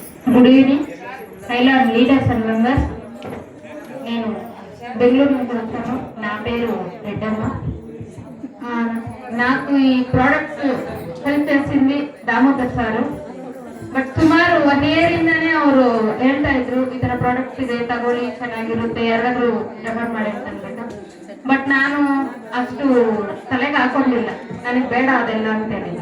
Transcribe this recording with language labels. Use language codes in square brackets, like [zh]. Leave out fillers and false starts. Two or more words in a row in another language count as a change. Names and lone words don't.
[en] Good evening Sailad leaders and members. [te] నేను బెంగళూరు నుంచి వచ్చాను. నా పేరు రెడ్డమ్మ. నాకు ಈ [en] products help [te] చేసింది ದಾಮೋದರ್ ಸಾರು. [kn] ಬಟ್ ಸುಮಾರು 1 year ಇಂದಾನೆ ಅವರು ಹೇಳ್ತಾ ಇದ್ರು ಈ ತರ ಪ್ರಾಡಕ್ಟ್ಸ್ ಇದೆ ತಗೊಳ್ಳಿ ಚೆನ್ನಾಗಿರುತ್ತೆ ಯಾರಾದ್ರೂ ರೆಫರ್ ಮಾಡಿ ಅಂತ ಅಂದ್ಬಿಟ್ಟು. ಬಟ್ ನಾನು ಅಷ್ಟು ತಲೆಗೆ ಹಾಕೊಂಡಿಲ್ಲ, ನನಗೆ ಬೇಡ ಅದೆಲ್ಲ ಅಂತ ಹೇಳಿದೆ.